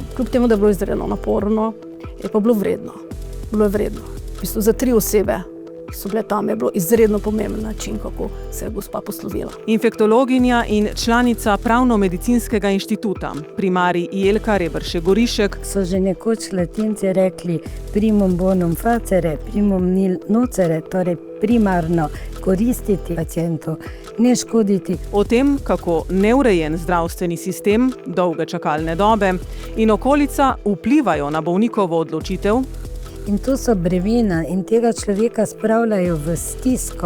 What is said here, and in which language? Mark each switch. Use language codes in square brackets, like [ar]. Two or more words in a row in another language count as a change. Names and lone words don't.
[sl] Kljub temu, da je bilo izredno naporno, je pa bilo vredno. Bilo je vredno. V bistvu za 3 osebe, ki so bile tam, je bilo izredno pomemben način, kako se je gospa poslovila. Infektologinja in članica Pravno-medicinskega inštituta, primarij Jelka Reberšek-Gorišek. So že nekoč Latinci rekli [la] primum bonum facere, primum nil nocere, [sl] torej primarno koristiti pacientu, ne škoditi. O tem, kako neurejen zdravstveni sistem, dolge čakalne dobe in okolica vplivajo na bolnikovo odločitev. In to so bremena in tega človeka spravljajo v stisko.